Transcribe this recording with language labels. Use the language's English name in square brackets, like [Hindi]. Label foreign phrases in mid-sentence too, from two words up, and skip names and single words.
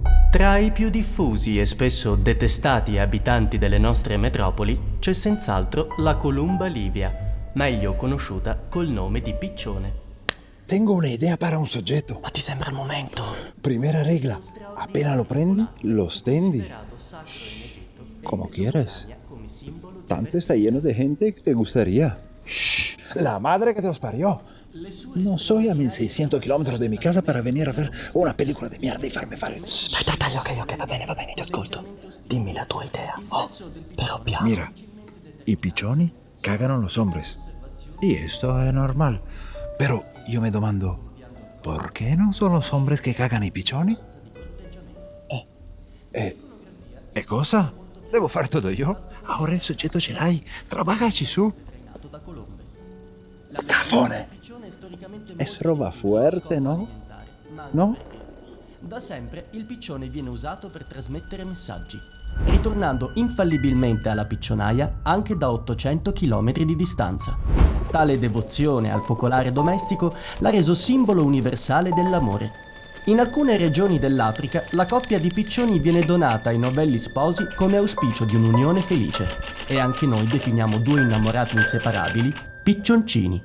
[Italian] Tra i più diffusi e spesso detestati abitanti delle nostre metropoli c'è senz'altro la columba livia, meglio conosciuta col nome di piccione. [Spanish] Tengo una idea para un soggetto. [Italian] Ma ti sembra il momento? [Spanish] Primera regla, [Italian] appena lo prendi, lo stendi. [Spanish] Como quieres. Tanto está lleno de gente que te gustaría. Shh, la madre que te os parió. No soy a 1600 kilómetros de mi casa para venir a ver una película de mierda y farme fare. [Italian] Dai, ok, va bene, ti ascolto. Dimmi la tua idea. Però piano. [Spanish] Mira, y pichoni cagan a los hombres. Y esto es normal. Pero yo me domando, ¿por qué no son los hombres que cagan [Italian] i pichoni? ¿E cosa? Devo fare tutto io? Ora il soggetto ce l'hai, trabajaci su. Cafone! [Spanish] Es roba fuerte, no? No? [Italian] Da sempre il piccione viene usato per trasmettere messaggi, ritornando infallibilmente alla piccionaia anche da 800 km di distanza. Tale devozione al focolare domestico l'ha reso simbolo universale dell'amore. In alcune regioni dell'Africa la coppia di piccioni viene donata ai novelli sposi come auspicio di un'unione felice e anche noi definiamo due innamorati inseparabili piccioncini.